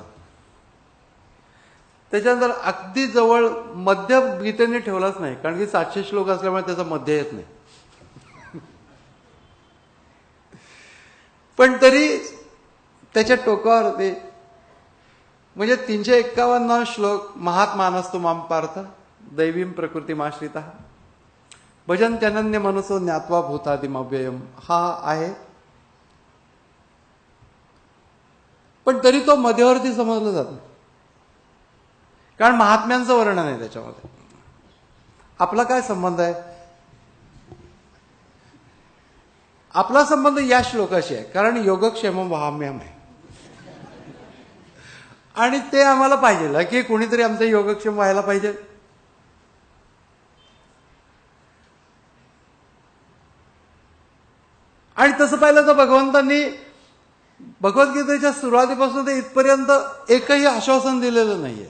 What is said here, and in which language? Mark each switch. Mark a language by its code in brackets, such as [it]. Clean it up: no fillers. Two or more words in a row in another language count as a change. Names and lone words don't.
[mr] त्याच्यानंतर अगदी जवळ मध्य गीतेने ठेवलाच नाही, कारण की 700 श्लोक असल्यामुळे त्याचा मध्य येत नाही. पण तरी त्याच्या टोकावर ते म्हणजे 351 श्लोक. [sa] महात्मानस्तु मां पार्थ दैवीं प्रकृतिमाश्रितः भजन्त्यनन्य मनसो ज्ञात्वा भूतादिमव्ययम् [mr] हा आहे. पण तरी तो मध्यवर्ती समजला जातो, कारण महात्म्यांचं वर्णन आहे त्याच्यामध्ये. आपला काय संबंध आहे? आपला संबंध या श्लोकाशी आहे, कारण [sa] योगक्षेमं वहाम्यहम् [mr] आहे आणि ते आम्हाला पाहिजे की कोणीतरी आमचं योगक्षेम व्हायला पाहिजे. आणि तसं पाहिलं तर भगवंतांनी भगवद्गीतेच्या सुरुवातीपासून ते इथपर्यंत एकही आश्वासन दिलेलं नाहीये.